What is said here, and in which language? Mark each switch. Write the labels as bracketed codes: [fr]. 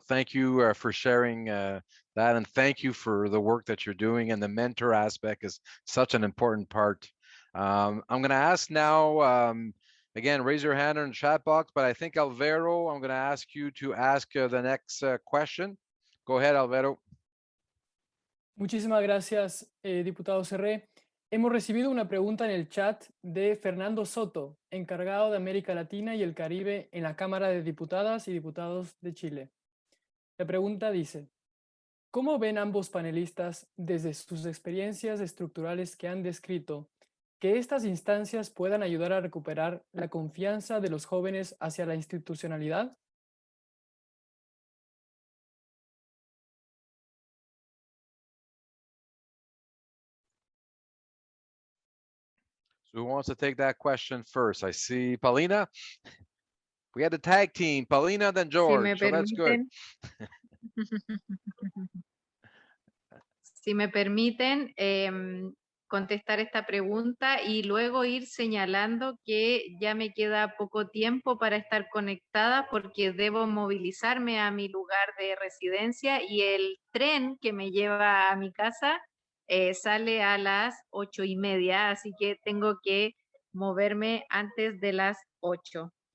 [en] Thank you for sharing that, and thank you for the work that you're doing. And the mentor aspect is such an important part. I'm going to ask now, again, raise your hand in the chat box, but I think Alvaro, I'm going to ask you to ask the next question. Go ahead, Alvaro. [es] Muchísimas gracias, diputado Serré. Hemos recibido una pregunta en el chat de Fernando Soto, encargado de América Latina y el Caribe en la Cámara de Diputadas y Diputados de Chile. La pregunta dice: ¿cómo ven ambos panelistas, desde sus experiencias estructurales que han descrito, que estas instancias puedan ayudar a recuperar la confianza de los jóvenes hacia la institucionalidad? [en] So who wants to take that question first? I see Paulina. We had the tag team, Paulina, then George, so that's good. [es] Si me permiten contestar esta pregunta y luego ir señalando que ya me queda poco tiempo para estar conectada porque debo movilizarme a mi lugar de residencia y el tren que me lleva a mi casa sale a las 8:30, así que tengo que moverme antes de las 8.